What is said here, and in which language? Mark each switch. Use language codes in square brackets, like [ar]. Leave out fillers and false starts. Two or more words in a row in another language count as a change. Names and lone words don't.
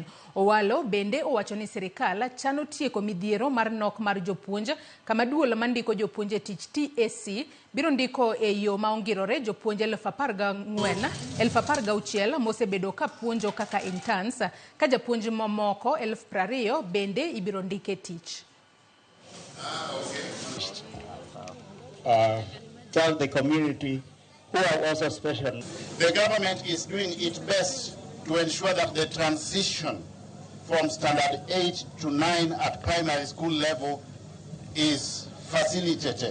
[luo] Owalo bende owacho ni sirkal chano tieko midhiero mar nok mar jopuonj kama duol mandiko jopuonje tich TAC biro ndiko e yo maongirore jopuonje 14,000 mosebedo ka puonjo kaka interns ka japuonj mamoko 20,000 bende ibiro ndike tich. [en] Tell the community who are also special. The government is doing its best to ensure that the transition from standard 8 to 9 at primary school level is facilitated.